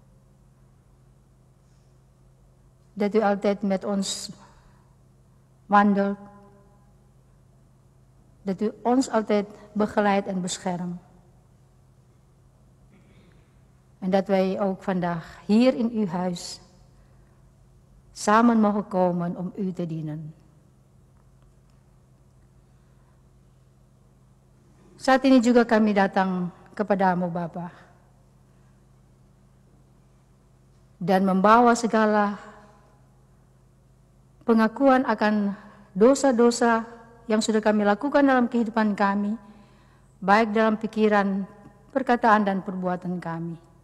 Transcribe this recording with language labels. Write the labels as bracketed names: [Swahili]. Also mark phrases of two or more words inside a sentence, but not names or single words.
[Dutch] Dat u altijd met ons wandelt, dat u ons altijd begeleidt en beschermt. En dat wij ook vandaag hier in uw huis samen mogen komen om u te dienen. [Indonesian] Saat ini juga kami datang kepadamu Bapa, dan membawa segala pengakuan akan dosa-dosa yang sudah kami lakukan dalam kehidupan kami, baik dalam pikiran, perkataan, dan perbuatan kami.